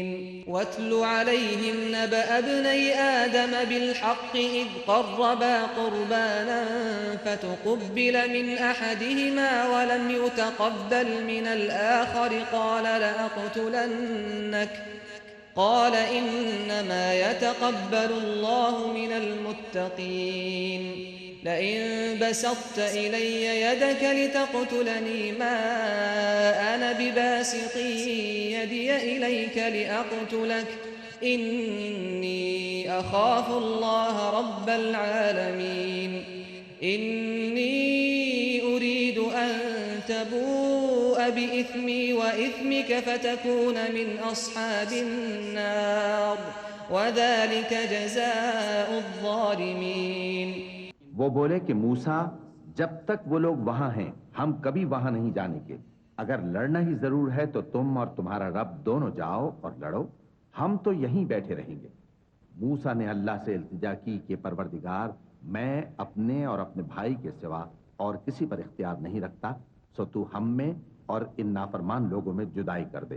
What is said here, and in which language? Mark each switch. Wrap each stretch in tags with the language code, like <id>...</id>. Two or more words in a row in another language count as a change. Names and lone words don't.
<ar>واتل عليهم نبأ ابني آدم بالحق إذ قربا قربانا فتقبل من أحدهما ولم يتقبل من الآخر قال لأقتلنك قال إنما يتقبل الله من المتقين. لئن بسطت إلي يدك لتقتلني ما أنا بباسط يدي إليك لأقتلك إني أخاف الله رب العالمين. إني أريد أن تبوء السوء بإثمي وإثمك فتكون من أصحاب النار وذلك جزاء الظالمين।</ar> <hi>वो बोले कि मूसा, जब तक वो लोग वहां हैं हम कभी वहां नहीं जानेंगे। अगर लड़ना ही जरूर है तो तुम और तुम्हारा रब दोनों जाओ और लड़ो, हम तो यहीं बैठे रहेंगे। मूसा ने अल्लाह से इल्तिजा की कि परवरदिगार, मैं अपने और अपने भाई के सिवा और किसी पर इख्तियार नहीं रखता, सो तू हम में और इन नाफरमान लोगों में जुदाई कर दे।</hi>